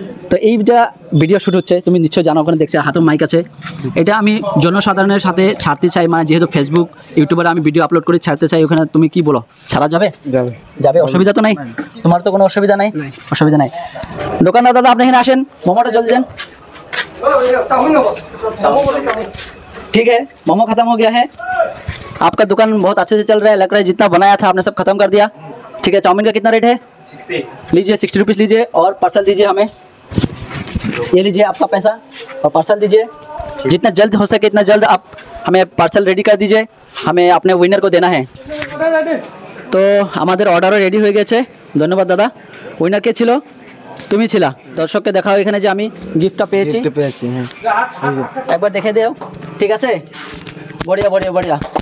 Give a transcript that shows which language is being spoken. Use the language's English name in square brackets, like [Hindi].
[Bangla] তো এইটা video shoot হচ্ছে, তুমি নিশ্চয়ই জানো, ওখানে দেখছি হাতের মাইক আছে। এটা আমি জনসাধারণের সাথে ছাড়তে চাই, মানে যেহেতু ফেসবুক ইউটিউবে আমি ভিডিও আপলোড করে ছাড়তে চাই। ওখানে তুমি কি বলো, ছাড়া যাবে? যাবে। যাবে, অসুবিধা তো নাই? তোমার তো কোনো অসুবিধা নাই? অসুবিধা নাই। দোকানদার দাদা, আপনি এখানে আসেন, মোমোটা জলদি দেন। [Hindi] ठीक है, मोमो खत्म हो गया है। आपका दुकान बहुत अच्छे से चल रहा है, लग रहा है जितना बनाया था आपने सब खत्म कर दिया। ठीक है, चाउमीन का कितना रेट है? 60 लीजिए, 60 रुपीज़ लीजिए और पार्सल दीजिए हमें। ये लीजिए आपका पैसा और पार्सल दीजिए। जितना जल्द हो सके इतना जल्द आप हमें पार्सल रेडी कर दीजिए, हमें अपने विनर को देना है। तो [Bangla] আমাদের অর্ডারও রেডি হয়ে গেছে। ধন্যবাদ দাদা। উইনার কে ছিল? তুমি ছিলা। দর্শককে দেখাও এখানে যে আমি গিফটটা পেয়েছি। হ্যাঁ, একবার দেখে দেও। ঠিক আছে, [Hindi] বড়িয়া বড়িয়া বড়িয়া।